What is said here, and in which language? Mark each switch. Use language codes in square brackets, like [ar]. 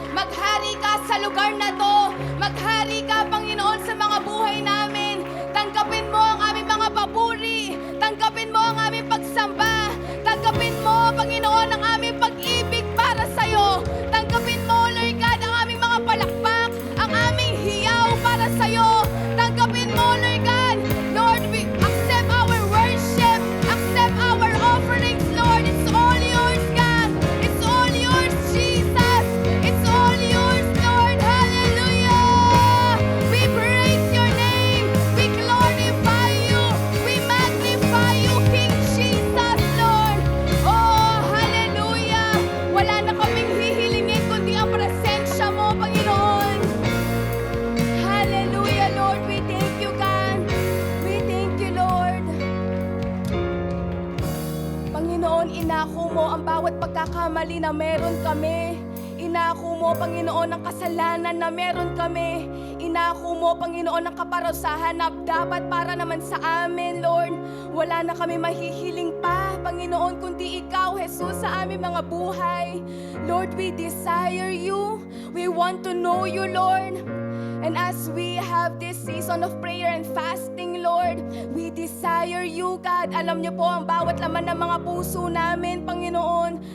[tl] Maghari ka sa lugar na to. Maghari ka, Panginoon, sa mga buhay namin. Tanggapin mo ang aming mga papuri. Tanggapin mo ang aming pagsamba. Tanggapin mo, Panginoon, ang aming pag-ibig para sa'yo. Tanggapin mo, Lord God, ang aming mga palakpak, ang aming hiyaw para sa'yo. Tanggapin mo, Lord God. [en] Lord, we accept our worship. Accept our offerings, Lord. It's all yours, God. It's all yours, Jesus. It's all yours, Lord. Hallelujah. We praise your name. We glorify you. We magnify you, King Jesus, Lord. Oh, hallelujah. [tl] Wala na kaming hihilingin kundi ang presensya mo, Panginoon. [en] Hallelujah, Lord. We thank you, God. We thank you, Lord. [tl] Panginoon, inako mo ang bawat pagkakamali na meron kami. Inako mo, Panginoon, ang kasalanan na meron kami. Inako mo, Panginoon, ang kaparusahan na dapat para naman sa amin, Lord. Wala na kami mahihiling pa, Panginoon, kundi Ikaw, Jesus, sa aming mga buhay. [en] Lord, we desire you. We want to know you, Lord. And as we have this season of prayer and fasting, Lord, we desire you, God. [tl] Alam niyo po ang bawat laman ng mga puso namin, Panginoon.